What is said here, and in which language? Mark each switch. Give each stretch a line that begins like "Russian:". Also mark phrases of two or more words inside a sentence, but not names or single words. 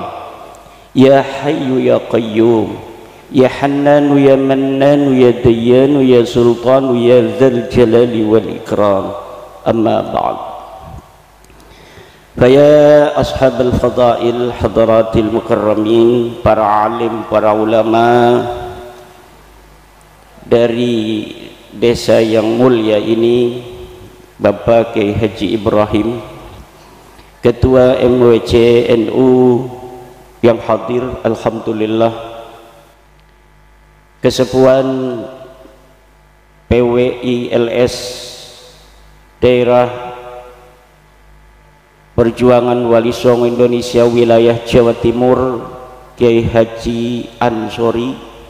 Arabic: يا حي يا قيوم يا حنان يا منان يا ديان يا سلطان يا ذا الجلال والإكرام. أما بعد، فيا أصحاب الفضائل حضرات المكرمين,
Indonesian: para alim, para ulama dari desa yang mulia ini, Bapak Kiai Haji Ibrahim, Ketua MWC NU yang hadir, alhamdulillah, Kesepuan PWILS Daerah Perjuangan Wali Songo Indonesia wilayah Jawa Timur Kiai Haji Ansori,